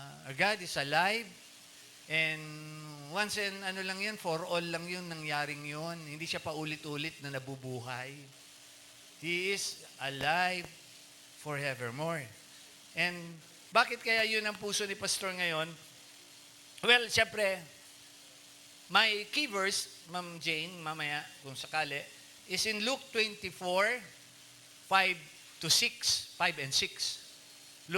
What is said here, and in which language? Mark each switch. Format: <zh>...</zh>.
<en>Our God is alive, and once and lang yun, for all lang yun,</en> <tl>nangyaring yun. Hindi siya paulit-ulit na nabubuhay.</tl> <en>He is alive forevermore.</en> <tl>And bakit kaya yun ang puso ni Pastor ngayon?</tl> <en>Well, siyempre, my key verse, Ma'am Jane,</en> <tl>mamaya kung sakali,</tl> <en>is in Luke 24, 5 to 6, 5 and 6.</en>